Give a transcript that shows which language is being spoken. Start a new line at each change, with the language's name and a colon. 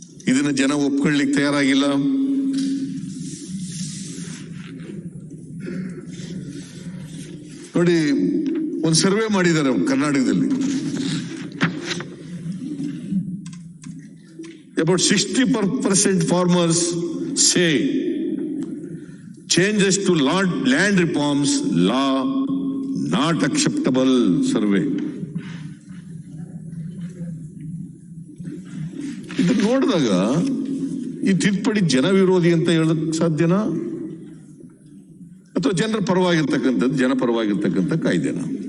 Kannada: ಇದನ್ನ ಜನ ಒಪ್ಕೊಳ್ಳಿಕ್ಕೆ ತಯಾರಾಗಿಲ್ಲ. ನೋಡಿ, ಒಂದು ಸರ್ವೆ ಮಾಡಿದ್ದಾರೆ ಕರ್ನಾಟಕದಲ್ಲಿ.
English: about 60% farmers say changes to land reforms law not acceptable.
Kannada: Survey ಇದು ನೋಡಿದಾಗ ಈ ತಿದ್ದುಪಡಿ ಜನ ವಿರೋಧಿ ಅಂತ ಹೇಳಕ್ ಸಾಧ್ಯನಾ ಅಥವಾ ಜನರ ಪರವಾಗಿರ್ತಕ್ಕಂಥದ್ದು, ಜನಪರವಾಗಿರ್ತಕ್ಕಂಥ ಕಾಯ್ದೆನ?